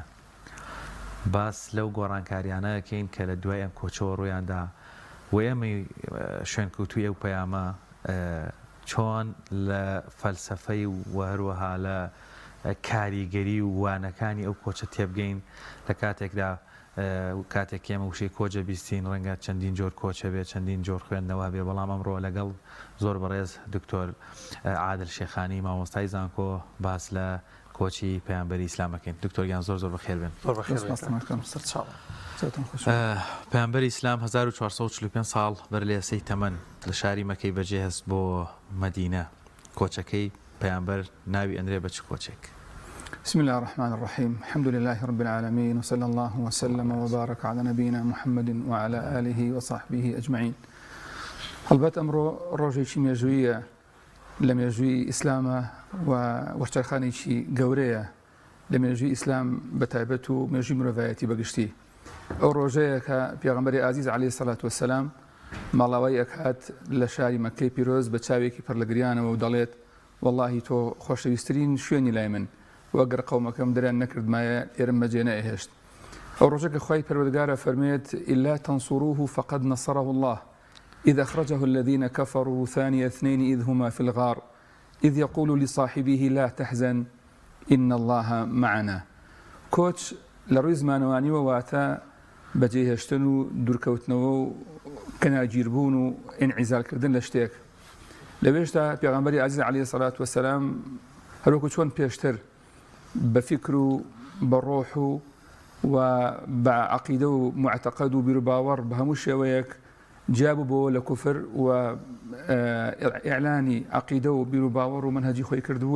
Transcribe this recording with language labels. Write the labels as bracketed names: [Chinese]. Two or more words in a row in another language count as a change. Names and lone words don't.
[Central Kurdish] باس لەو گۆڕانکاریانەکەین کە لە دوای ئەم کۆچەوە ڕوویاندا و ئێمەی شوێنکەوتووی ئەو پەیامە چۆن لە فەلسەفەی و هەروەها لە کاریگەری و وانەکانی ئەو کۆچە تێبگەین لە کاتێکدا کاتێک ئێمە وشەی کۆچە بیستین ڕەنگە چەندین جۆر کۆچە بێت چەندین جۆر خوێندنەوە بێ بەڵام ئەمڕۆ لەگەڵ زۆر بەڕێز دکتۆر عادل شێخانی مامۆستای زانکۆ باس لە کۆچی پەیامبەری ئیسلامەکەین. دکتۆریان زۆر بەخێر بێن. پەیامبەری ئیسلام 1445 ساڵ بەر لە سی تەمەن لە شاری مەکەی بەجێ هەست بۆ مەدینە. کۆچەکەی پەیامبەر ناوی ئەنرێ بە چ کۆچێک؟ [Arabic] بسم الله الرحمن الرحيم الحمد لله رب العالمين وصلى الله وسلم وبارك على نبينا محمد وعلى آله وصحبه أجمعين. [Central Kurdish] هەڵبەت ئەمڕۆ ڕۆژێکی مێژوویە لە مێژووی ئیسلامە و وەرچەرخانێکی گەورەیە لە مێژووی ئیسلام بەتایبەت و مێژووی مرۆڤایەتی بەگشتی. ئەو ڕۆژەیە کە پێغەمبەری ئازیز [Arabic] عەلەیهی سەڵات وەسەلام [Central Kurdish] ماڵاوای ئەکات لە شاری مەککەی پیرۆز بە چاوێکی پڕلەگریانەوە و دەڵێت وەڵڵاهی تۆ خۆشەویستترین شوێنی لای من وەگەر قەومەکەم دەریان نەکردمایە ئێرەم بەجێ نەئێهێشت. ئەو ڕۆژە کە خوای پەروەردگارە فەرمێت [Arabic] إلا تنصروه فقد نصره الله إذ أخرجه الذين كفروا ثاني اثنين إذ هما في الغار إذ يقول لصاحبه لا تحزن إن الله معنا. [Central Kurdish] کۆچ لە ڕووی زمانەوانیوە واتە بەجێهێشتن و دوورکەوتنەوە و کەناگیربوون و ئینعیزالکردن لە شتێک. لەوێشتا پێغەمبەری عەزیز [Arabic] عەلەیهی سەڵات وەسەلام [Central Kurdish] هەروەکو چۆن پێشتر بە فیکر و بە ڕۆح و بە عەقیدە و معتەقەد و بیر و باوەڕ بە هەموو شێوەیەک جیابوو بۆ لە کوفر و ئیعلانی عەقیدە و بیر و باوەڕ و منهەجی خۆی کردبوو.